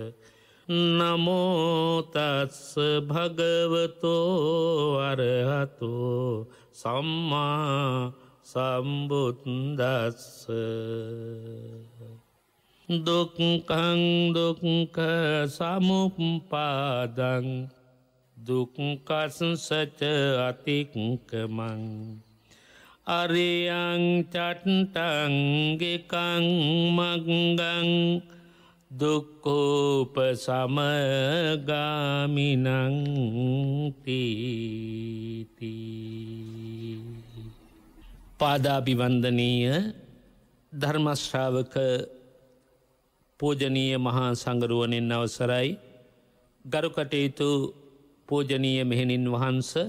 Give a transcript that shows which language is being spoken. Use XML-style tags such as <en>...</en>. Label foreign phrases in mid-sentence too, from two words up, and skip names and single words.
<pi>නමෝ තස්ස භගවතු අරහතෝ සම්මා සම්බුද්දස්ස දුක්ඛං දුක්ඛ සමුප්පාදං දුක්ඛස්ස අතික්කමං අරියං චත්තං ගිකං මග්ගං</pi> <si>දුක්ඛෝපසමගාමිනං තීති පාදාභිවන්දනීය ධර්මශ්‍රාවක පූජනීය මහා සංඝරුවනින් අවසරයි ගරු කටයුතු පූජනීය මෙහෙණින් වහන්ස</si>